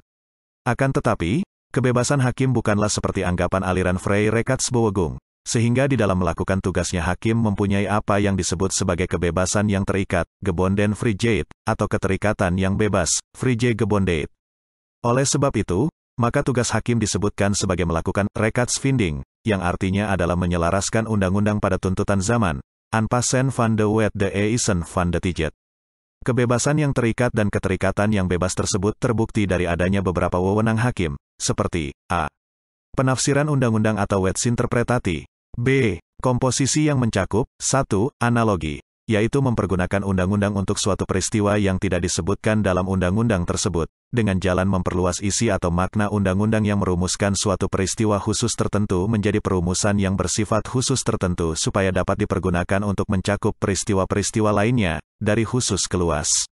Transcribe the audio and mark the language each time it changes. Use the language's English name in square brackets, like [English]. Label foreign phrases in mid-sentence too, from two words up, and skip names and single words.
[Indonesian] Akan tetapi, kebebasan hakim bukanlah seperti anggapan aliran Freie Rechtsbewegung, sehingga di dalam melakukan tugasnya hakim mempunyai apa yang disebut sebagai kebebasan yang terikat, [Dutch] gebonden Vrijheid, [Indonesian] atau keterikatan yang bebas, Vrijheidsgebondenheid. Oleh sebab itu, maka tugas hakim disebutkan sebagai melakukan Rechtsfinding, yang artinya adalah menyelaraskan undang-undang pada tuntutan zaman, [Dutch] aanpassen van de wet de eisen van de tijd. [Indonesian] Kebebasan yang terikat dan keterikatan yang bebas tersebut terbukti dari adanya beberapa wewenang hakim, seperti a. Penafsiran undang-undang atau wetsinterpretati, b. Komposisi yang mencakup 1. Analogi, yaitu mempergunakan undang-undang untuk suatu peristiwa yang tidak disebutkan dalam undang-undang tersebut, dengan jalan memperluas isi atau makna undang-undang yang merumuskan suatu peristiwa khusus tertentu menjadi perumusan yang bersifat khusus tertentu supaya dapat dipergunakan untuk mencakup peristiwa-peristiwa lainnya, dari khusus ke luas.